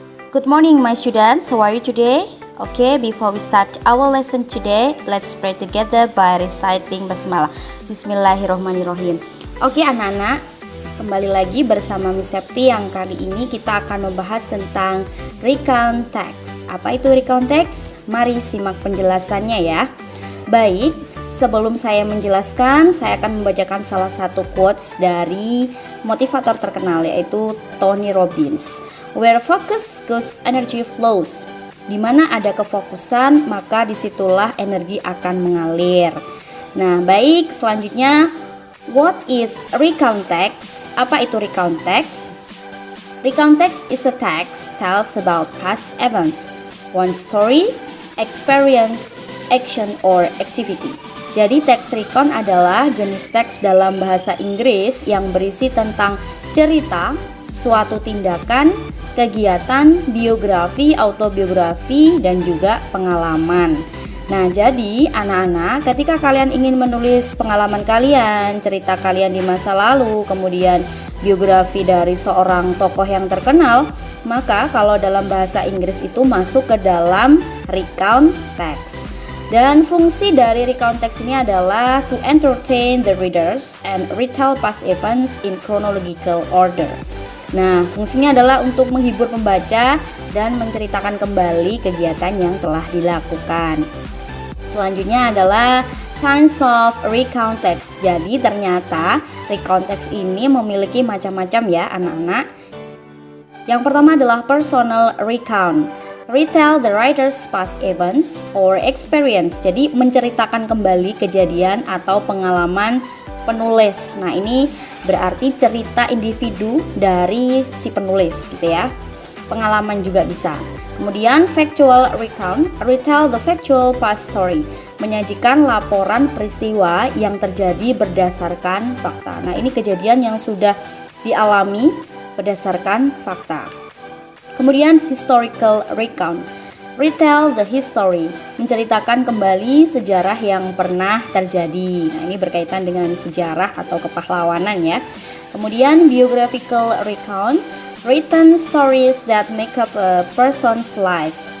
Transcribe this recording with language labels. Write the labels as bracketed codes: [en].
[en] Good morning my students, how are you today? Okay, before we start our lesson today, let's pray together by reciting basmalah. [ar] Bismillahirrahmanirrahim. [id] Oke anak-anak, kembali lagi bersama Miss Septi yang kali ini kita akan membahas tentang recount text. Apa itu recount text? Mari simak penjelasannya ya. Baik, sebelum saya menjelaskan, saya akan membacakan salah satu quotes dari motivator terkenal yaitu Tony Robbins. [en] Where focus goes, energy flows. [id] Di mana ada kefokusan, maka disitulah energi akan mengalir. Nah, baik, selanjutnya, [en] what is recount text? [id] Apa itu recount text? [en] Recount text is a text tells about past events, one story, experience, action, or activity. [id] Jadi teks recount adalah jenis teks dalam bahasa Inggris yang berisi tentang cerita, suatu tindakan, kegiatan, biografi, autobiografi, dan juga pengalaman. Nah, jadi anak-anak, ketika kalian ingin menulis pengalaman kalian, cerita kalian di masa lalu, kemudian biografi dari seorang tokoh yang terkenal, maka kalau dalam bahasa Inggris itu masuk ke dalam recount text. Dan fungsi dari recount text ini adalah [en] to entertain the readers and retell past events in chronological order. [id] Nah, fungsinya adalah untuk menghibur pembaca dan menceritakan kembali kegiatan yang telah dilakukan. Selanjutnya adalah kinds of recount text. Jadi ternyata recount text ini memiliki macam-macam ya anak-anak. Yang pertama adalah personal recount. [en] Retell the writer's past events or experience. [id] Jadi menceritakan kembali kejadian atau pengalaman penulis. Nah, ini berarti cerita individu dari si penulis gitu ya. Pengalaman juga bisa. Kemudian factual recount, [en] retell the factual past story. [id] Menyajikan laporan peristiwa yang terjadi berdasarkan fakta. Nah, ini kejadian yang sudah dialami berdasarkan fakta. Kemudian historical recount, [en] retell the history, [id] menceritakan kembali sejarah yang pernah terjadi. Nah, ini berkaitan dengan sejarah atau kepahlawanan ya. [en] Kemudian biographical recount, written stories that make up a person's life.